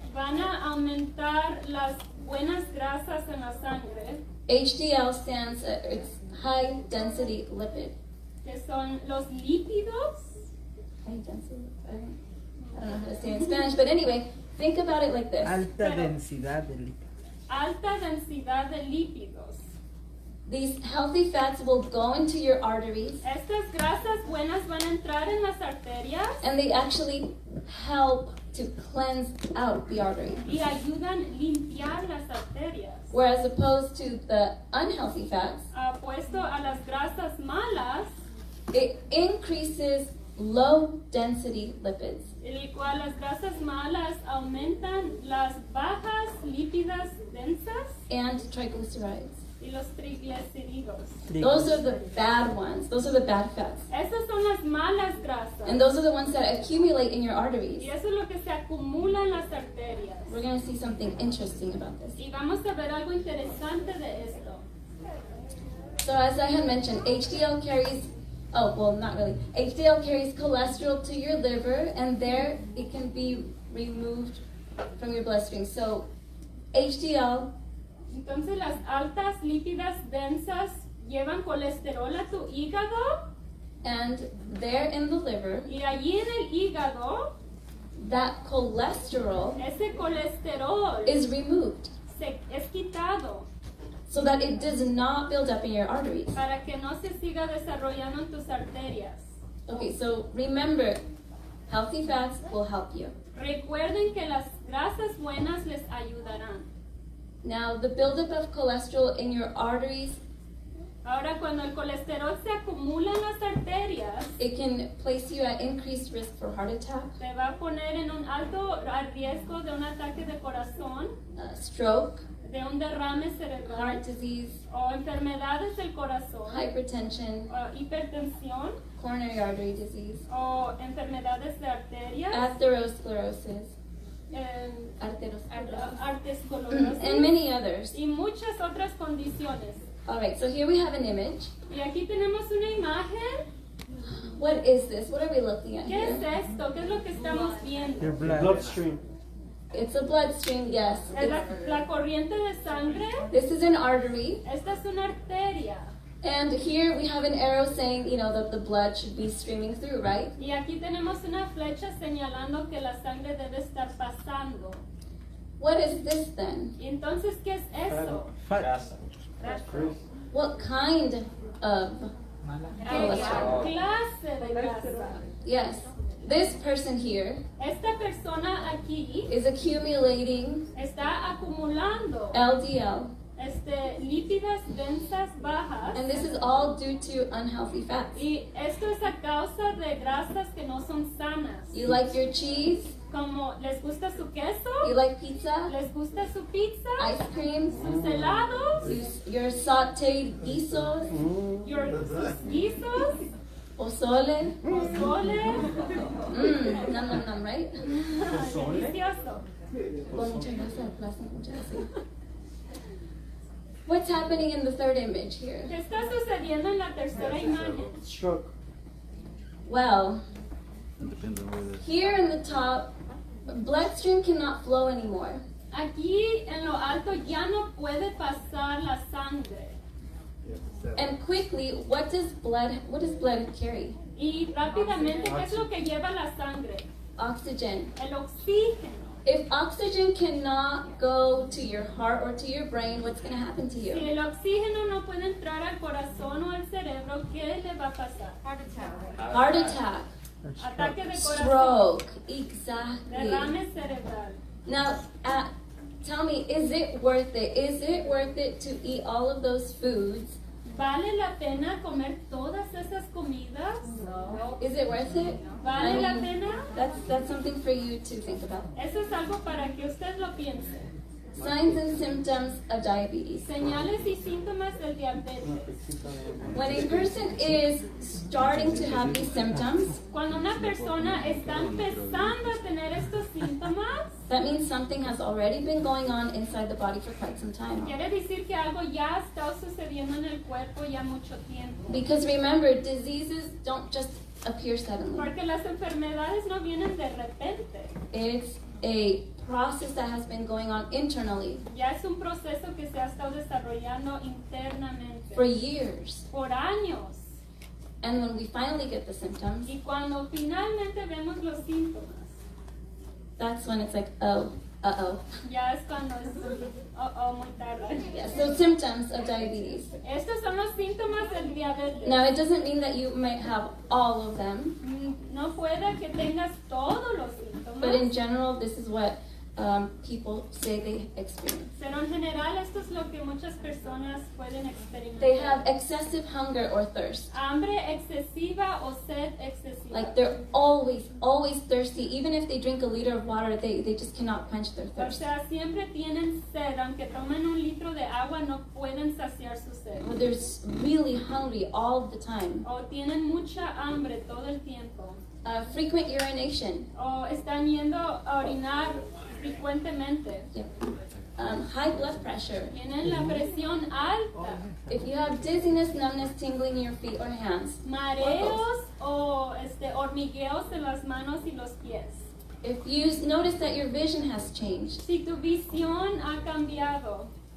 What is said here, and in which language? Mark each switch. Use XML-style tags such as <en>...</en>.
<es>van a aumentar las buenas grasas en la sangre,</es> <en>HDL stands, it's high density lipid.</en> <es>que son los lípidos.</es> <en>High density, I don't know how to say it in Spanish, but anyway, think about it like this.</en> <es>Alta densidad de lípidos. Alta densidad de lípidos.</es> <en>These healthy fats will go into your arteries</en> <es>Estas grasas buenas van a entrar en las arterias</es> <en>and they actually help to cleanse out the artery.</en> <es>y ayudan a limpiar las arterias.</es> <en>Whereas opposed to the unhealthy fats,</en> <es>Apuesto a las grasas malas,</es> <en>it increases low density lipids.</en> <es>el cual las grasas malas aumentan las bajas lípidas densas</es> <en>And triglycerides.</en> <es>y los triglicéridos.</es> <en>Those are the bad ones. Those are the bad fats.</en> <es>Esas son las malas grasas.</es> <en>And those are the ones that accumulate in your</en> <es>Y</es> <en>arteries.</en> <es>eso es lo que se acumula en las arterias.</es> <en>We're going to see something interesting about this.</en> <es>Y vamos a ver algo interesante de esto.</es> <en>So as I had mentioned, HDL carries, oh, well, not really. HDL carries cholesterol to your liver, and there it can be removed from your bloodstream. So HDL</en> <es>Entonces las altas lípidas densas llevan colesterol a tu hígado</es> <en>and there in the liver,</en> <es>y allí en el hígado</es> <en>that cholesterol</en> <es>ese colesterol</es> <en>is removed.</en> <es>es quitado</es> <en>so that it does not build up in your arteries.</en> <es>para que no se siga desarrollando en tus arterias.</es> <en>Okay, so remember, healthy fats will help you.</en> <es>Recuerden que las grasas buenas les ayudarán.</es> <en>Now, the buildup of cholesterol in your arteries,</en> <es>Ahora, cuando el colesterol se acumula en las arterias,</es> <en>it can place you at increased risk for heart attack,</en> <es>te va a poner en un alto riesgo de un ataque de corazón,</es> <en>stroke,</en> <es>de un derrame cerebral</es> <en>heart disease,</en> <es>o enfermedades del corazón,</es> <en>hypertension,</en> <es>o hipertensión</es> <en>coronary artery disease,</en> <es>o enfermedades de arterias,</es> <en>atherosclerosis,</en> <es>arteriosclerosis</es> <en>and many others.</en> <es>y muchas otras condiciones.</es> <en>All right, so here we have an image.</en> <es>Y aquí tenemos una imagen.</es> <en>What is this? What are we looking at</en> <es>¿Qué es</es> <en>here?</en> <es>esto? ¿Qué es lo que estamos</es> <en>Your</en> <es>viendo?</es> <en>blood. Bloodstream. It's a bloodstream, yes.</en> <es>Es la corriente de sangre.</es> <en>This is an artery.</en> <es>Esta es una arteria.</es> <en>And here we have an arrow saying, you know, that the blood should be streaming through, right?</en> <es>Y aquí tenemos una flecha señalando que la sangre debe estar pasando.</es> <en>What is this then?</en> <es>Y entonces, ¿qué es eso?</es> <en>Fat. What kind of?</en> <es>¿Qué clase de grasa?</es> <en>Yes. This person here</en> <es>Esta persona aquí</es> <en>is accumulating</en> <es>está acumulando</es> <en>LDL,</en> <es>lípidas densas bajas.</es> <en>and this is all due to unhealthy fats.</en> <es>Y esto es a causa de grasas que no son sanas.</es> <en>You like your cheese?</en> <es>Como les gusta su queso,</es> <en>You like pizza?</en> <es>les gusta su pizza,</es> <en>Ice cream?</en> <es>sus helados,</es> <en>Your sauteed guisos?</en> <es>sus guisos, Pozole? pozole.</es> <en>Num num num, right?</en> <es>Delicioso. Well, muchas gracias, gracias, muchas gracias.</es> <en>What's happening in the third image here?</en> <es>¿Qué está sucediendo en la tercera imagen?</es> <en>Stroke. Well, here in the top, bloodstream cannot flow anymore.</en> <es>Aquí en lo alto ya no puede pasar la sangre.</es> <en>And quickly, what does blood carry?</en> <es>Y rápidamente, ¿qué es lo que lleva la sangre?</es> <en>Oxygen.</en> <es>El oxígeno.</es> <en>If oxygen cannot go to your heart or to your brain, what's going to happen to</en> <es>Si</es> <en>you?</en> <es>el oxígeno no puede entrar al corazón o al cerebro, ¿qué le va a pasar?</es> <en>Heart attack,</en> <es>Ataque de corazón,</es> <en>stroke, exactly.</en> <es>derrame cerebral.</es> <en>Now, tell me, is it worth it? Is it worth it to eat all of those foods?</en> <es>¿Vale la pena comer todas esas comidas?</es> <en>Is it worth it?</en> <es>¿Vale la</es> <en>I mean,</en> <es>pena?</es> <en>That's something for you to think about.</en> <es>Eso es algo para que usted lo piense.</es> <en>Signs and symptoms of diabetes.</en> <es>Señales y síntomas del diabetes.</es> <en>When a person is starting to have these symptoms,</en> <es>Cuando una persona está empezando a tener estos síntomas,</es> <en>that means something has already been going on inside the body for quite some time.</en> <es>quiere decir que algo ya está sucediendo en el cuerpo ya mucho tiempo.</es> <en>Because remember, diseases don't just appear suddenly.</en> <es>Porque las enfermedades no vienen de repente.</es> <en>It's a process that has been going on internally</en> <es>Ya es un proceso que se ha estado desarrollando internamente</es> <en>for years.</en> <es>por años.</es> <en>And when we finally get the symptoms,</en> <es>Y cuando finalmente vemos los síntomas,</es> <en>that's when it's like, oh, uh-oh.</en> <es>ya es cuando es muy tarde.</es> <en>Yeah, so symptoms of diabetes.</en> <es>Estos son los síntomas del diabetes.</es> <en>Now, it doesn't mean that you might have all of them,</en> <es>No puede que tengas todos los</es> <en>but in</en> <es>síntomas,</es> <en>general, this is what people say they experience.</en> <es>pero en general esto es lo que muchas personas pueden experimentar.</es> <en>They have excessive hunger or thirst.</en> <es>Hambre excesiva o sed excesiva.</es> <en>Like they're always thirsty. Even if they drink a liter of water, they just cannot quench their</en> <es>O</es> <en>thirst.</en> <es>sea, siempre tienen sed, aunque tomen un litro de agua no pueden saciar su sed.</es> <en>Or they're really hungry all the time.</en> <es>O tienen mucha hambre todo el tiempo.</es> <en>Frequent urination.</en> <es>O están yendo a orinar frecuentemente.</es> <en>Yep. High blood pressure.</en> <es>Tienen la presión alta.</es> <en>If you have dizziness, numbness, tingling in your feet or hands.</en> <es>Mareos o hormigueos en las manos y los pies.</es> <en>If you notice that your vision has changed.</en> <es>Si tu visión ha cambiado.</es>